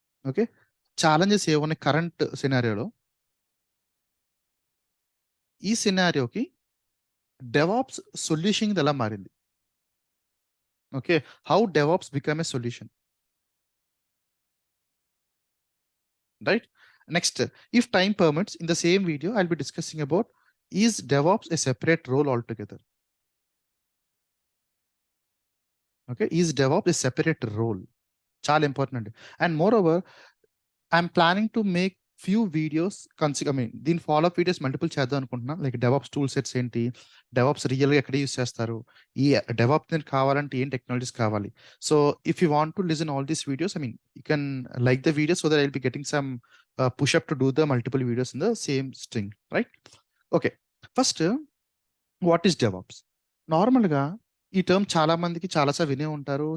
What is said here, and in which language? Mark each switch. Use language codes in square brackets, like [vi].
[te] Okay, challenges ఏమున్నాయి current సినారియోలో. ఈ సినారియోకి DevOps solution ఎలా మారింది? [en] Okay, how DevOps become a solution, right? Next, if time permits, in the same video I'll be discussing about, is DevOps a separate role altogether? Okay, is DevOps a separate role? [te] చాలా important. [en] And moreover, I'm planning to make few videos, [te] దీని follow up videos multiple చేద్దాం అనుకుంటున్నా. Like DevOps tool sets ఏంటి, DevOps రియల్గా ఎక్కడ use చేస్తారు, ఈ DevOps కావాలంటే ఏం టెక్నాలజీస్ కావాలి. [en] So if you want to listen all these videos, you can like the videos so that I will be getting some push up to do the multiple videos in the same string, right? [te] Okay, [en] First what is DevOps? [te] నార్మల్గా ఈ term చాలా మందికి చాలాసార్లు వినే ఉంటారు.